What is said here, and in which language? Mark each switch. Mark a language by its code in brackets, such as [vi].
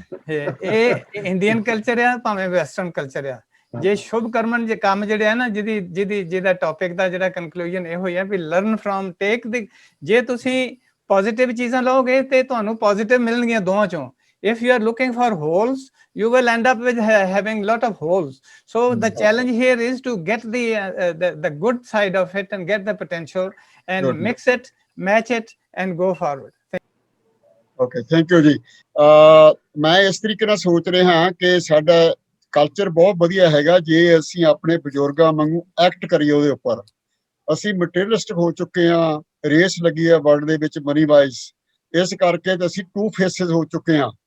[pa] ਇਹ Indian culture ਆ ਭਾਵੇਂ ਵੈਸਟਰਨ ਕਲਚਰ ਆ। ਜੇ ਸ਼ੁਭ ਕਰਮਨ ਜੇ ਕੰਮ ਜਿਹੜੇ ਆ ਨਾ, ਜਿਹਦਾ ਟੌਪਿਕ ਦਾ ਜਿਹੜਾ ਕਨਕਲੂਜਨ ਇਹ ਹੋਇਆ ਵੀ [en] learn from take the, [pa] ਜੇ ਤੁਸੀਂ ਪੋਜ਼ਿਟਿਵ ਚੀਜ਼ਾਂ ਲਓਗੇ ਤੇ ਤੁਹਾਨੂੰ ਪੋਜ਼ਿਟਿਵ ਮਿਲਣਗੀਆਂ ਦੋਵਾਂ ਚੋਂ। [en] if you are looking for holes, you will end up with having lot of holes। So the challenge here is to get the good side of it and get the potential and mix it, match it and go forward। Okay, thank you ji. [pa] ਮੈਂ ਇਸ ਤਰੀਕੇ ਨਾਲ ਸੋਚ ਰਿਹਾ ਕਿ ਸਾਡਾ culture ਬਹੁਤ ਵਧੀਆ ਹੈਗਾ ਜੇ ਅਸੀਂ ਆਪਣੇ ਬਜ਼ੁਰਗਾਂ ਵਾਂਗੂ ਐਕਟ ਕਰੀਏ ਉਹਦੇ ਉੱਪਰ। ਅਸੀਂ ਮਟੀਰੀਅਲਿਸਟਿਕ ਹੋ ਚੁੱਕੇ ਹਾਂ, ਰੇਸ ਲੱਗੀ ਆ ਵਰਲਡ ਦੇ ਵਿੱਚ ਮਨੀ ਵਾਈਜ਼, ਇਸ ਕਰਕੇ ਤੇ ਅਸੀਂ ਟੂ ਫੇਸਿਸ ਹੋ ਚੁੱਕੇ ਹਾਂ।